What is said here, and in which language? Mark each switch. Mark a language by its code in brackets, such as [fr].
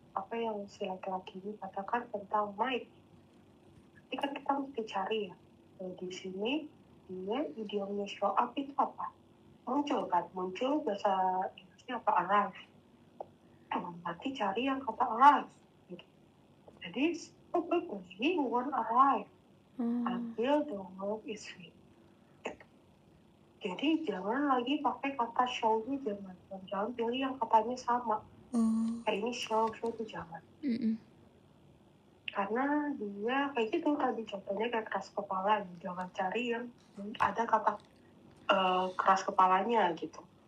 [id] Apa yang si laki-laki ini katakan tentang Mike? Nanti kan kita mesti cari ya. Di sini, dia idiomnya show up itu apa? Muncul kan? Muncul bahasa Inggrisnya apa? Arrive. Nanti cari yang kata arrive. [en] Jadi, probably won't arrive until the work is finished. [id] Jadi, jangan lagi pakai kata show-nya, jangan pilih yang katanya sama. Kayak ini show itu jangan. Karena dia kayak gitu tadi contohnya kayak keras kepala. Jangan cari yang ada kata keras kepalanya gitu.